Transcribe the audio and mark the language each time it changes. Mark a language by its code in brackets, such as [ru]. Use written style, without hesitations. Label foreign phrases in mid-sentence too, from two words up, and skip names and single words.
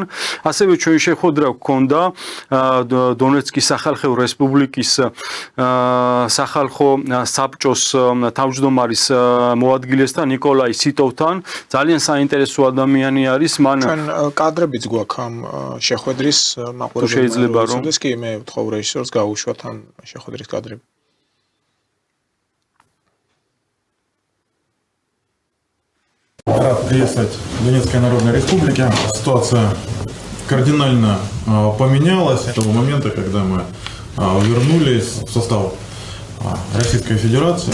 [ka] ასევე ჩვენ შეხვედრა გქონდა დონეცკის სახალხო რესპუბლიკის სახალხო საბჭოს თავმჯდომარის მოადგილესთან ნიკოლაი სიტოვთან. ძალიან საინტერესო ადამიანი არის, მან ჩვენ კადრებიც გვაქვს ამ შეხვედრის მაყურებელს შეიძლება რომ კი მე ვთხოვ რეჟისორს გაუშვათ ამ შეხვედრის კადრები. [ru] Рад приветствовать в Донецкой Народной Республике. Ситуация кардинально поменялась с того момента, когда мы вернулись в состав Российской Федерации.